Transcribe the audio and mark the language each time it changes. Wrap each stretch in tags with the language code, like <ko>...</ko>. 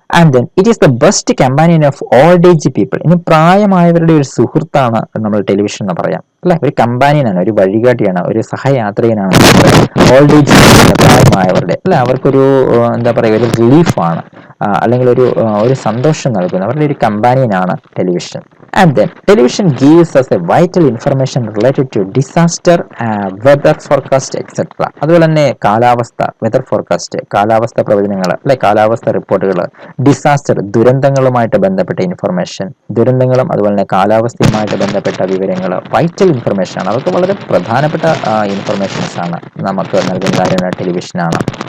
<en>And then it is the best companion of old age people.</en> <ml>ഇനി പ്രായമായവരുടെ ഒരു സുഹൃത്താണ് നമ്മൾ ടെലിവിഷൻ എന്ന് പറയാം അല്ലെ. ഒരു കമ്പാനിയനാണ്, ഒരു വഴികാട്ടിയാണ്, ഒരു സഹയാത്രികനാണ് ഓൾഡ് ഏജ് പ്രായമായവരുടെ അല്ലെ. അവർക്കൊരു എന്താ പറയുക, ഒരു റിലീഫാണ്, അല്ലെങ്കിൽ ഒരു സന്തോഷം നൽകുന്ന അവരുടെ ഒരു കമ്പാനിയനാണ് television.</ml> <en>And then television gives us a vital information related to disaster, weather forecast, etc.</en> <ml>അതുപോലെ തന്നെ കാലാവസ്ഥ, വെതർ ഫോർകാസ്റ്റ്, കാലാവസ്ഥ പ്രവചനങ്ങൾ അല്ലെ, കാലാവസ്ഥ റിപ്പോർട്ടുകൾ, ഡിസാസ്റ്റർ, ദുരന്തങ്ങളുമായിട്ട് ബന്ധപ്പെട്ട ഇൻഫർമേഷൻ, ദുരന്തങ്ങളും അതുപോലെ തന്നെ കാലാവസ്ഥയുമായിട്ട് ബന്ധപ്പെട്ട വിവരങ്ങൾ വൈറ്റൽ ഇൻഫർമേഷൻ ആണ്. അതൊക്കെ വളരെ പ്രധാനപ്പെട്ട ഇൻഫർമേഷൻസ് ആണ് നമുക്ക് നൽകുന്ന കാര്യമാണ് ടെലിവിഷനാണ്.</ml>